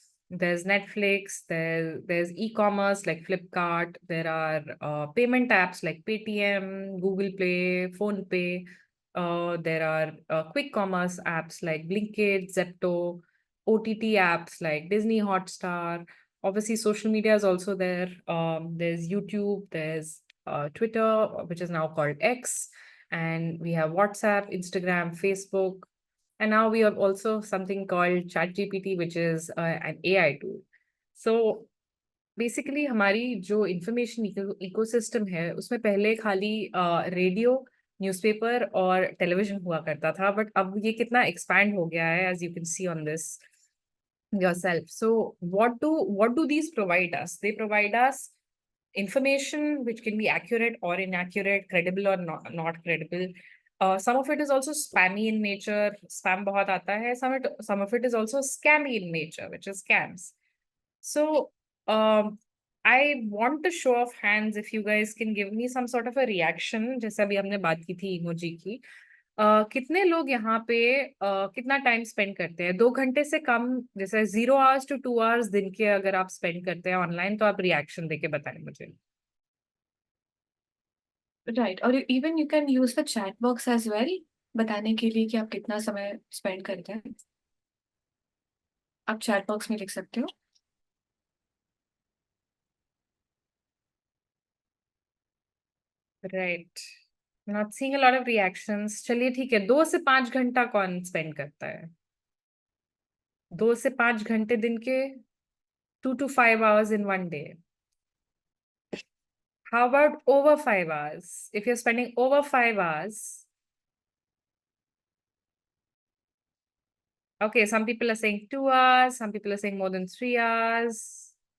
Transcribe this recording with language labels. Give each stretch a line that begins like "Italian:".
English: There's Netflix, there's e-commerce like Flipkart, there are payment apps like Paytm, Google Play, PhonePe, there are quick commerce apps like Blinkit, Zepto, OTT apps like Disney Hotstar. Obviously, social media is also there. There's YouTube, there's Twitter, which is now called X, and we have WhatsApp, Instagram, Facebook, and now we have also something called ChatGPT, which is an AI tool.
Hindi: So basically हमारी जो information ecosystem है उसमें पहले खाली radio, newspaper और television हुआ करता था, बट अब ये कितना एक्सपैंड हो गया है,
English: As you can see on this yourself. So what do these provide us? They provide us information which can be accurate or inaccurate, credible or not credible. Some of it is also spammy in nature.
Hindi: Spam बहुत आता है.
English: Some of it is also scammy in nature, which is scams. So I want to show of hands if you guys can give me some sort of a reaction.
Hindi: जैसे अभी हमने बात की थी emoji की. कितने लोग यहाँ पे कितना टाइम स्पेंड करते हैं? 2 घंटे से कम, जैसे
English: 0 hours to 2 hours
Hindi: दिन के अगर आप स्पेंड करते हैं ऑनलाइन, तो आप रिएक्शन देके बताएं मुझे. राइट, और
English: even you can use the chat box as well,
Hindi: बताने के लिए कि आप कितना समय स्पेंड करते हैं. आप चैट बॉक्स में लिख सकते हो. Right,
English: Not seeing a lot of reactions.
Hindi: चलिए ठीक है, 2 से 5 घंटा कौन स्पेंड करता है? 2 से 5 घंटे दिन के,
English: 2 to 5 hours in one day. How about over 5 hours? If you're spending over 5 hours, okay, some people are saying 2 hours, some people are saying more than 3 hours.